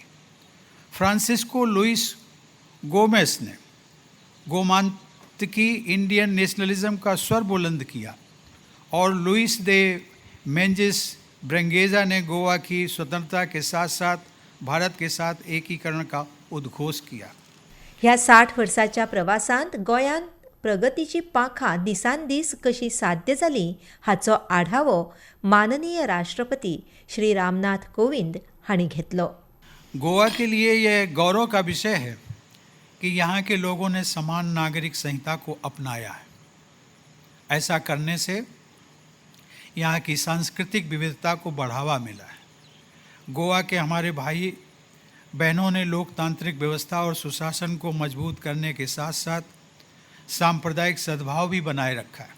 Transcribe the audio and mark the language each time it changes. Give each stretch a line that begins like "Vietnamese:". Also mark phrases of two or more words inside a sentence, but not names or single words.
Hindi: फ्रांसिस्को लुइस गोमेस ने गोमांतकी
English: Indian nationalism
Hindi: का स्वर बुलंद किया और लुइस दे मेंजिस ब्रंगेजा ने गोवा की स्वतंत्रता के साथ साथ भारत के साथ एकीकरण का उद्घोष किया।
Konkani: ह्या 60 वर्साच्या प्रवासांत गोंयांत प्रगतीची पाखां दिसान दीस कशी साध्य जाली हाचो आढावो माननीय राष्ट्रपती श्री रामनाथ कोविंद हांणी घेतलो।
Hindi: गोवा के लिए यह गौरव का विषय है कि यहाँ के लोगों ने समान नागरिक संहिता को अपनाया है। ऐसा करने से यहाँ की सांस्कृतिक विविधता को बढ़ावा मिला है। गोवा के हमारे भाई बहनों ने लोकतांत्रिक व्यवस्था और सुशासन को मजबूत करने के साथ साथ सांप्रदायिक सद्भाव भी बनाए रखा है।